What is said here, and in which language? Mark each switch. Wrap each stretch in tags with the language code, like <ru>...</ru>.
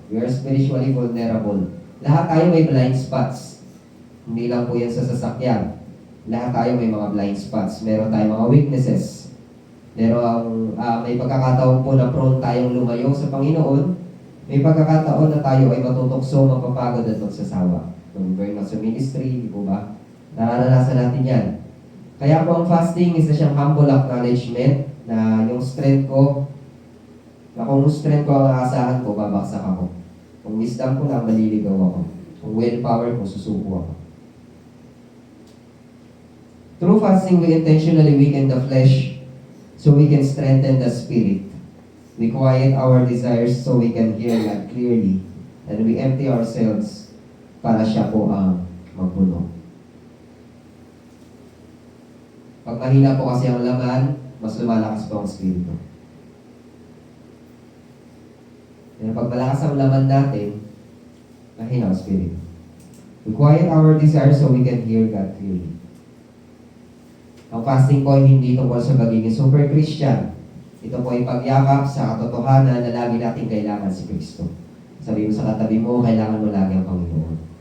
<en>We are spiritually vulnerable.</en> <tl>Lahat tayo may blind spots. Hindi lang po yan sa sasakyan. Lahat tayo may mga blind spots. Meron tayong mga weaknesses. May pagkakataon po na prone tayong lumayo sa Panginoon. May pagkakataon na tayo ay matutokso, mapapagod at magsasawa. Mag-burnout sa ministry, di po ba? Nararanasan natin yan. Kaya po ang fasting, isa siyang humble acknowledgement na yung strength ko, na kung strength ko ang aasahan ko, babaksak ako. Kung wisdom ko lang, maliligaw ako. Kung willpower ko, susuko ako.</tl> <en>Through fasting, we intentionally weaken the flesh so we can strengthen the spirit. We quiet our desires so we can hear God clearly. And we empty ourselves</en> <tl>para siya po ang magpuno. Pag mahina po kasi ang laman, mas lumalakas po ang spirito. Pero pag malakas ang laman natin, mahina ang spirito.</tl> <en>We quiet our desires so we can hear God clearly.</en> <tl>Ang fasting po ay hindi tungkol sa pagiging super Christian. Ito po ay pagyakap sa katotohanan na lagi natin kailangan si Kristo. Sabi mo sa katabi mo, kailangan mo lagi ang Panginoon.</tl>